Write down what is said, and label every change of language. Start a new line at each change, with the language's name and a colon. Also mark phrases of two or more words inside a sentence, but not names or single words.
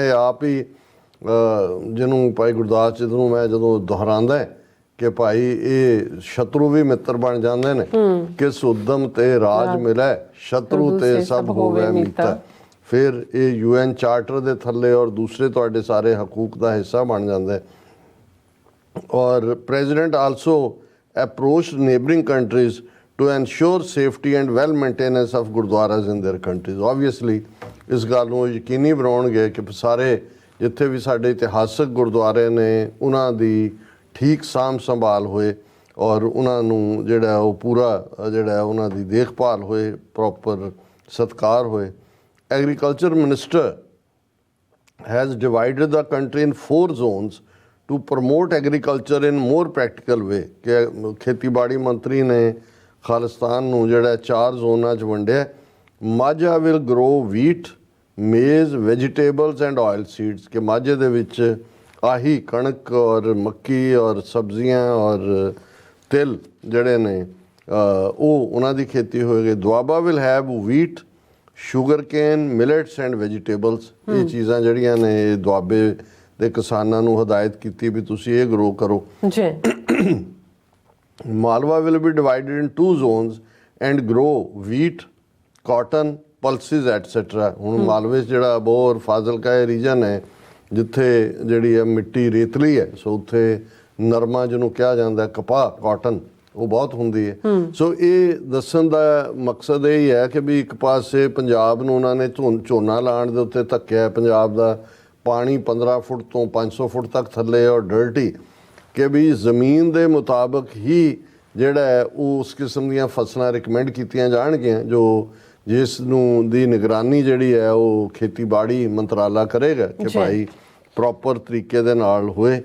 Punjabi: ਇਹ ਆਪ ਹੀ ਜਿਹਨੂੰ ਭਾਈ ਗੁਰਦਾਸ ਜੀ ਨੂੰ ਮੈਂ ਜਦੋਂ ਦੁਹਰਾਉਂਦਾ ਕਿ ਭਾਈ ਇਹ ਸ਼ਤਰੂ ਵੀ ਮਿੱਤਰ ਬਣ ਜਾਂਦੇ ਨੇ, ਕਿਸ ਉਦਮ ਤੇ ਰਾਜ ਮਿਲੈ ਸ਼ਤਰੂ ਤੇ ਸਭ ਹੋਵੇ ਮੀਤਾ। ਫਿਰ ਇਹ UN ਚਾਰਟਰ ਦੇ ਥੱਲੇ ਔਰ ਦੂਸਰੇ ਤੁਹਾਡੇ ਸਾਰੇ ਹਕੂਕ ਦਾ ਹਿੱਸਾ ਬਣ ਜਾਂਦਾ ਹੈ।
English: ਔਰ President also approached neighbouring countries to ensure safety and well maintenance of ਗੁਰਦੁਆਰਾਸ in their countries।
Punjabi: obviously ਇਸ ਗੱਲ ਨੂੰ ਯਕੀਨੀ ਬਣਾਉਣਗੇ ਕਿ ਸਾਰੇ ਜਿੱਥੇ ਵੀ ਸਾਡੇ ਇਤਿਹਾਸਕ ਗੁਰਦੁਆਰੇ ਨੇ ਉਹਨਾਂ ਦੀ ਠੀਕ ਸਾਂਭ ਸੰਭਾਲ ਹੋਏ ਔਰ ਉਹਨਾਂ ਨੂੰ ਜਿਹੜਾ ਉਹ ਪੂਰਾ ਜਿਹੜਾ ਉਹਨਾਂ ਦੀ ਦੇਖਭਾਲ ਹੋਏ, ਪ੍ਰੋਪਰ ਸਤਿਕਾਰ ਹੋਏ।
English: agriculture minister has divided the country in 4 zones to promote agriculture in more practical way।
Punjabi: ਕਿ ਖੇਤੀਬਾੜੀ ਮੰਤਰੀ ਨੇ ਖਾਲਿਸਤਾਨ ਨੂੰ ਜਿਹੜਾ 4 ਜ਼ੋਨਾਂ 'ਚ ਵੰਡਿਆ।
English: Majha will grow wheat, maize, vegetables and oil seeds.
Punjabi: ਕਿ ਮਾਝੇ ਦੇ ਵਿੱਚ ਆਹੀ ਕਣਕ ਔਰ ਮੱਕੀ ਔਰ ਸਬਜ਼ੀਆਂ ਔਰ ਤਿਲ ਜਿਹੜੇ ਨੇ ਉਹ ਉਹਨਾਂ ਦੀ ਖੇਤੀ ਹੋਏਗੀ।
English: Doaba will have wheat, sugar cane, millets and vegetables.
Punjabi: ਇਹ ਚੀਜ਼ਾਂ ਜਿਹੜੀਆਂ ਨੇ ਦੁਆਬੇ ਦੇ ਕਿਸਾਨਾਂ ਨੂੰ ਹਦਾਇਤ ਕੀਤੀ ਵੀ ਤੁਸੀਂ ਇਹ ਗਰੋ ਕਰੋ ਜੀ।
English: Malwa will be divided in 2 zones and grow wheat, cotton, pulses etc।
Punjabi: ਹੁਣ ਮਾਲਵੇ 'ਚ ਜਿਹੜਾ ਅਬੋਹਰ ਔਰ ਫਾਜ਼ਿਲਕਾ ਇਹ ਰੀਜਨ ਹੈ ਜਿੱਥੇ ਜਿਹੜੀ ਹੈ ਮਿੱਟੀ ਰੇਤਲੀ ਹੈ, ਸੋ ਉੱਥੇ ਨਰਮਾ ਜਿਹਨੂੰ ਕਿਹਾ ਜਾਂਦਾ ਕਪਾਹ, ਕਾਟਨ ਉਹ ਬਹੁਤ ਹੁੰਦੀ ਹੈ। ਸੋ ਇਹ ਦੱਸਣ ਦਾ ਮਕਸਦ ਇਹ ਹੀ ਹੈ ਕਿ ਵੀ ਇੱਕ ਪਾਸੇ ਪੰਜਾਬ ਨੂੰ ਉਹਨਾਂ ਨੇ ਝੋਨਾ ਲਾਉਣ ਦੇ ਉੱਤੇ ਧੱਕਿਆ, ਪੰਜਾਬ ਦਾ ਪਾਣੀ 15 ਫੁੱਟ ਤੋਂ 500 ਫੁੱਟ ਤੱਕ ਥੱਲੇ ਔਰ ਡਰਟੀ, ਕਿ ਵੀ ਜ਼ਮੀਨ ਦੇ ਮੁਤਾਬਕ ਹੀ ਜਿਹੜਾ ਹੈ ਉਹ ਉਸ ਕਿਸਮ ਦੀਆਂ ਫਸਲਾਂ ਰਿਕਮੈਂਡ ਕੀਤੀਆਂ ਜਾਣਗੀਆਂ ਜੋ ਜਿਸ ਨੂੰ ਦੀ ਨਿਗਰਾਨੀ ਜਿਹੜੀ ਹੈ ਉਹ ਖੇਤੀਬਾੜੀ ਮੰਤਰਾਲਾ ਕਰੇਗਾ ਕਿ ਭਾਈ ਪ੍ਰੋਪਰ ਤਰੀਕੇ ਦੇ ਨਾਲ ਹੋਏ।